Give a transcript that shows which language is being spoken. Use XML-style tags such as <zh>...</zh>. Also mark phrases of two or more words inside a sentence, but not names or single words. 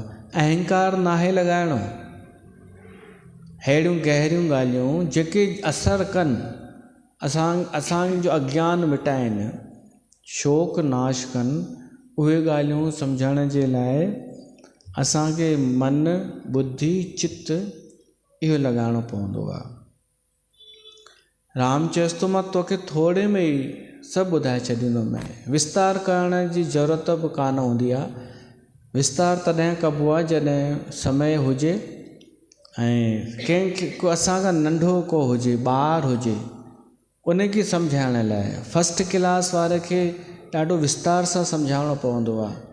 <sd>अहंकार नाहे लॻाइणो। अहिड़ियूं गहरियूं ॻाल्हियूं जेके असरु कनि, असांजो अज्ञान मिटाइनि, शोक नाश कनि, उहे ॻाल्हियूं सम्झण जे लाइ असांखे मन, बुद्धि, चित्त इहो लॻाइणो पवंदो आहे। राम चएसि थो मां तोखे थोरे में ई सभु ॿुधाए छॾींदोमांइ। विस्तार करण जी ज़रूरत बि कान हूंदी आहे। विस्तार तॾहिं कबो आहे जॾहिं समय हुजे ऐं कंहिंखे असांखां नंढो को हुजे, ॿार हुजे, उनखे सम्झाइण लाइ</sd> <en>first class</en> <sd>वारे खे ॾाढो विस्तार सां सम्झाइणो पवंदो आहे।</sd>